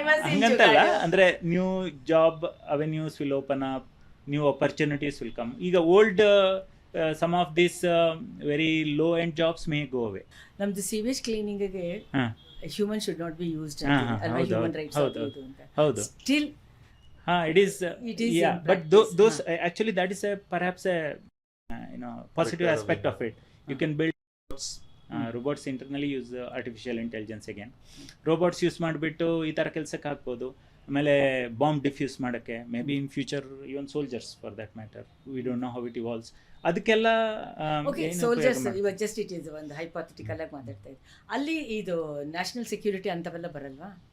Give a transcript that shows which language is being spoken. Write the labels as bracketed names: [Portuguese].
[Kannada] ಹಂಗಂತಲ್ಲ, ಅಂದ್ರೆ [English] New job avenues will open up, new opportunities will come. ಈಗ old some of this very low end jobs may go away. [Kannada] ನಮ್ದು [English] sewage ಕ್ಲೀನಿಂಗ್ಗೆ human should not be used human rights [Kannada] houdu [English] still it is yeah, but those actually that is a perhaps a positive aspect of it. You can build robots internally use artificial intelligence again. robots use [Kannada] ಮಾಡಿಬಿಟ್ಟು ಈ ಥರ ಕೆಲಸಕ್ಕೆ ಹಾಕ್ಬೋದು. ಆಮೇಲೆ [English] Bomb defuse ಮಾಡೋಕ್ಕೆ, may be in future even soldiers for that matter, we don't know how it evolves. [Kannada] ಅದಕ್ಕೆಲ್ಲ soldiers ಇವಾಗ [English] just it is [Kannada] ಒಂದು ಹೈಪಾಥೆಟಿಕಲ್ ಆಗಿ ಮಾತಾಡ್ತಾ ಇದ್ದೆ. ಅಲ್ಲಿ ಇದು ನ್ಯಾಷನಲ್ ಸೆಕ್ಯೂರಿಟಿ ಅಂತವೆಲ್ಲ ಬರಲ್ವಾ?